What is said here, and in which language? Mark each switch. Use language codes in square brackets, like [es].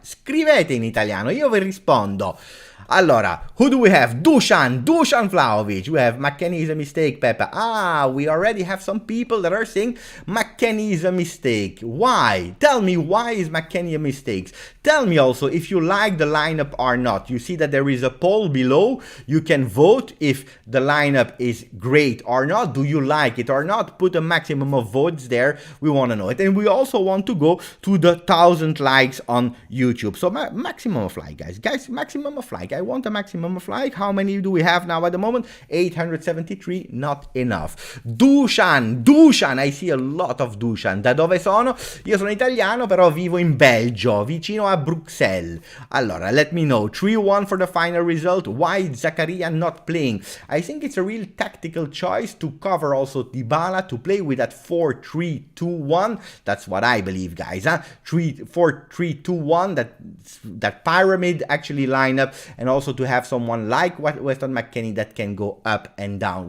[it] Scrivete in italiano, io vi rispondo. Allora, [en] who do we have? Dusan Vlahovic. We have McKennie is a mistake, Pepe. We already have some people that are saying McKennie is a mistake. Why? Tell me, why is McKennie a mistake? Tell me also if you like the lineup or not. You see that there is a poll below. You can vote if the lineup is great or not. Do you like it or not? Put a maximum of votes there. We want to know it. And we also want to go to the 1,000 likes on YouTube. So maximum of like, guys. Guys, maximum of like. I want a maximum of like. How many do we have now at the moment? 873. Not enough. Dusan. I see a lot of Dusan. [it] Da dove sono? Io sono italiano, però vivo in Belgio, vicino a Bruxelles. Allora, [en] let me know. 3-1 for the final result. Why Zaccaria not playing? I think it's a real tactical choice to cover also Dybala, to play with that 4-3-2-1. That's what I believe, guys. 4-3-2-1. That pyramid actually lineup, and also to have someone like Weston McKennie that can go up and down.